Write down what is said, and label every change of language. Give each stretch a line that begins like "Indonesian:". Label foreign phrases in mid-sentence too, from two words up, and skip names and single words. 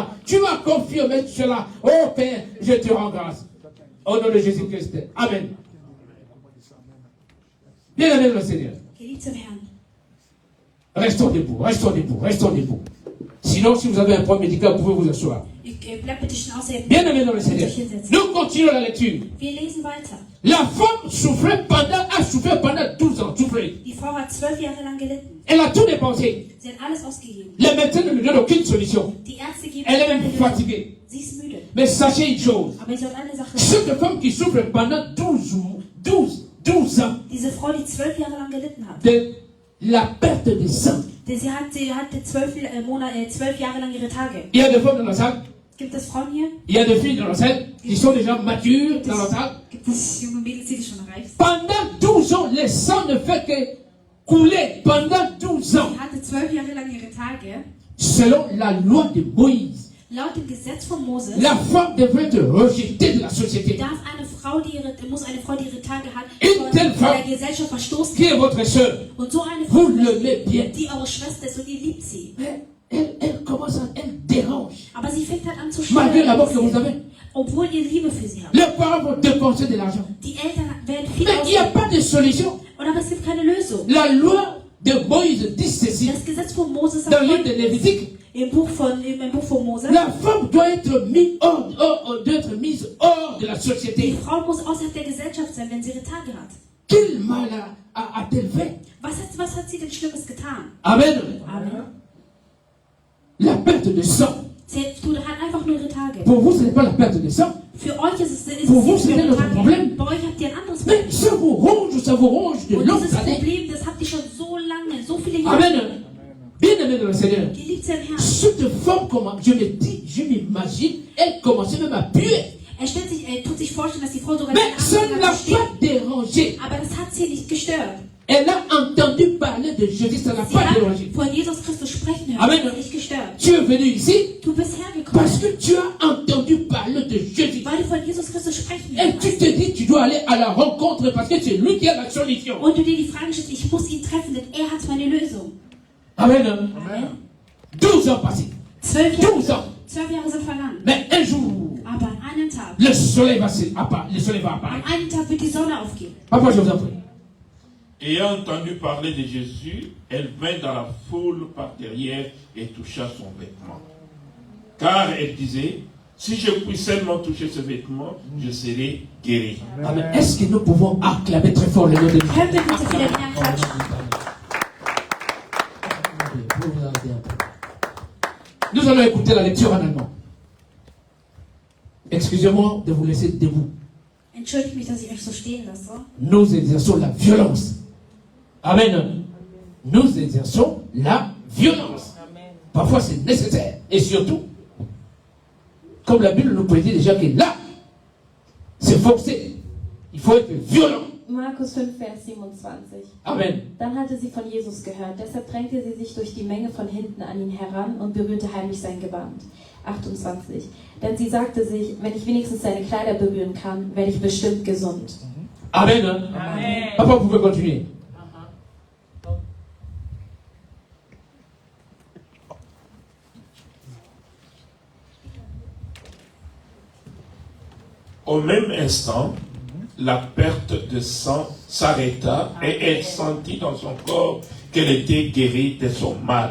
French: Tu m'as confirmé cela. Oh Père, je te rends grâce. Au nom de Jésus-Christ. Amen. Bien-aimé le Seigneur.
German: Geliebter Herrn,
French: Restons debout, restons debout, restons debout. Sinon, si vous avez un point médical, vous pouvez vous asseoir.
German: bleib bitte schnell außer
French: Bien-aimé dans le Seigneur. Nous continuons la lecture.
German: Wir lesen weiter.
French: La femme a souffert pendant 12 ans. Souffrait.
German: Die Frau hat 12 Jahre lang gelitten.
French: Elle a tout dépensé.
German: Sie hat alles ausgegeben.
French: Les médecins ne lui donnent aucune solution.
German: Die Ärzte geben
French: Elle est
German: keine
French: même
German: Lösung.
French: fatiguée.
German: Sie ist müde.
French: Mais sachez une chose.
German: Aber ich soll eine Sache sagen.
French: Cette femme qui souffre pendant 12 ans
German: Diese Frau, die 12 Jahre lang gelitten hat.
French: de la perte de sang.
German: Sie hatte 12 Jahre lang ihre Tage.
French: Il y a des femmes dans la salle.
German: Gibt es Frauen hier?
French: Il y a des filles dans la salle qui sont déjà matures dans la salle.
German: Gibt es junge Mädels, die schon reif sind?
French: Pendant 12 ans, le sang ne fait que couler. Pendant 12 ans.
German: Sie hatte 12 Jahre lang ihre Tage.
French: Selon la loi de Moïse,
German: Laut dem Gesetz von Moses
French: la femme devrait être rejetée de la société.
German: muss eine Frau, die ihre Tage hat,
French: Une telle
German: von
French: femme
German: der Gesellschaft verstoßen
French: qui est
German: werden.
French: votre soeur,
German: Und so eine
French: vous
German: Frau,
French: l'aimez bien.
German: die eure Schwester ist und ihr liebt sie.
French: Mais elle commence à, elle dérange.
German: Aber sie fängt halt an zu
French: Malgré l'amour que vous
German: stören,
French: avez.
German: obwohl ihr Liebe für sie habt.
French: Les parents vont dépenser de l'argent.
German: Die Eltern werden viel
French: Mais il n'y a
German: ausgeben.
French: pas de solution.
German: Und aber es gibt keine Lösung.
French: La loi de Moïse dit ceci.
German: Das Gesetz von Moses
French: Dans
German: sagt
French: le livre de Lévitique,
German: im Buch von Moses,
French: la femme doit être mise hors de la
German: die
French: société.
German: Frau muss außerhalb der Gesellschaft sein, wenn sie ihre Tage hat.
French: Quel mal a-t-elle fait?
German: Was hat sie denn Schlimmes getan? Amen. Amen.
French: La perte de sang.
German: Sie hat einfach nur ihre Tage.
French: Pour vous, ce n'est pas la perte de sang.
German: Für euch ist es
French: Pour vous,
German: nicht
French: c'est
German: ihre
French: notre
German: Tage.
French: problème.
German: Bei euch habt ihr ein anderes
French: Mais
German: Problem.
French: ça vous ronge de
German: Und
French: longues
German: dieses
French: années.
German: Problem, das habt ihr schon so lange, so viele Jahre. Amen.
French: Bien-aimé dans le Seigneur.
German: Geliebter Herr,
French: Cette femme, je m'imagine, elle commençait même à puer.
German: tut sich vorstellen, dass die Frau sogar
French: Mais ça ne l'a
German: angefangen hat zu
French: pas
German: stehen.
French: dérangée.
German: Aber das hat sie nicht gestört.
French: Elle a entendu parler de Jésus, ça ne l'a
German: Sie
French: pas
German: hat
French: dérangé.
German: von Jesus Christus sprechen hören. Amen. Das hat nicht gestört.
French: Tu es venu ici
German: Du bist hergekommen,
French: parce que tu as entendu parler de Jésus.
German: weil du von Jesus Christus sprechen
French: Et tu
German: hörst.
French: te dis, tu dois aller à la rencontre parce que c'est lui qui a la solution.
German: Und du dir die Frage stellst, ich muss ihn treffen, denn er hat meine Lösung. Amen. Amen.
French: 12 ans passés.
German: 12 Jahre,
French: 12 ans.
German: 12 Jahre sind vergangen.
French: Mais un jour,
German: Aber an einem Tag,
French: le soleil va apparaître.
German: an einem Tag wird die Sonne aufgehen.
French: Papa, je vous en prie. Ayant entendu parler de Jésus, elle vint dans la foule par derrière et toucha son vêtement. Car elle disait, si je puis seulement toucher ce vêtement, je serai guéri. Amen. Est-ce que nous pouvons acclamer très fort le nom de Dieu? Können wir bitte für den Herrn klatschen? Nous allons écouter la lecture en allemand. Excusez-moi de vous laisser debout. Entschuldigt mich, dass ich euch so stehen lasse. Nous exerçons la violence. Amen. Nous exerçons la violence. Parfois c'est nécessaire. Et surtout, comme la Bible nous prédit déjà que là, c'est forcé. Il faut être violent.
German: Markus 5, Vers 27. Amen. Dann hatte sie von Jesus gehört, deshalb drängte sie sich durch die Menge von hinten an ihn heran und berührte heimlich sein Gewand. 28. Denn sie sagte sich, wenn ich wenigstens seine Kleider berühren kann, werde ich bestimmt gesund. Amen. Amen.
French: Papa, vous pouvez continuer. Au même instant, la perte de sang s'arrêta et elle sentit dans son corps qu'elle était guérie de son mal.